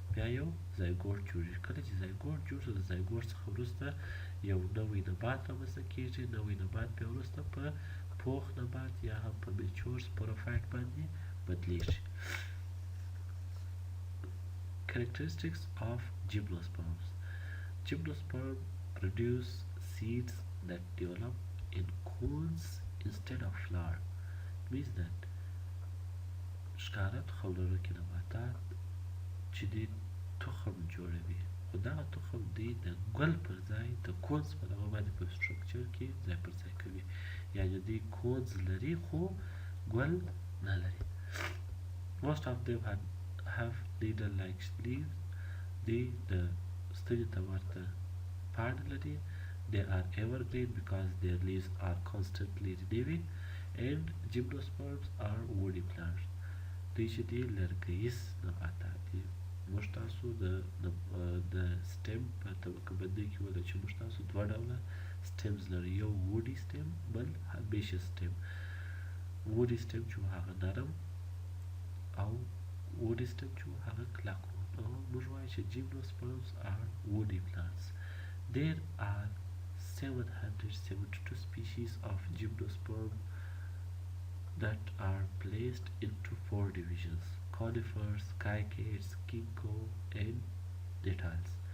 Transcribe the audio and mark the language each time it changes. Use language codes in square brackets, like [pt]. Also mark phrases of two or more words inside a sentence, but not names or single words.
[ps] بیا یو زایګوټ جوړېږي. کله چې زایګوټ جوړ شو، د زایګوټ څخه وروسته یو نوی نبات رامنځته کېږي. نوی نبات بیا وروسته په پوخ نبات یا هم په میچور سپوروفایټ باندې بدلیږي. [en] Characteristics of gymnosperms. Gymnosperm produce seeds that develop in cones instead of flower. It means that [ps] ښکاره تخم لرونکي نباتات چې دوی تخم جوړوي، خو دغه تخم دوی د ګل پر ځای د کونز په نامه باندې په سټرکچر کې ځای پر ځای کوي. یعنې دوی کونز لري خو ګل نه لري. [en] Most of them have needle-like leaves. [ps] دوی د ستنې ته ورته پاڼې لري. [en] They are evergreen because their leaves are constantly renewing, and gymnosperms are woody plants. [ps] دوی چې دي لرګیز نباتات دي. موږ تاسو د سټیم په طبقه بندۍ کې ویل چې موږ تاسو دوه ډوله سټیمز لرو، یو [en] woody stem, [ps] بل [en] herbaceous stem. woody stem [ps] چې هغه نرم او [en] woody stem [ps] چې هغه کلک و. نو موږ وایو چې [en] gymnosperms are woody plants. There are 772 species of gymnosperm that are placed into 4 divisions: conifers, cycads, ginkgo, and nettles.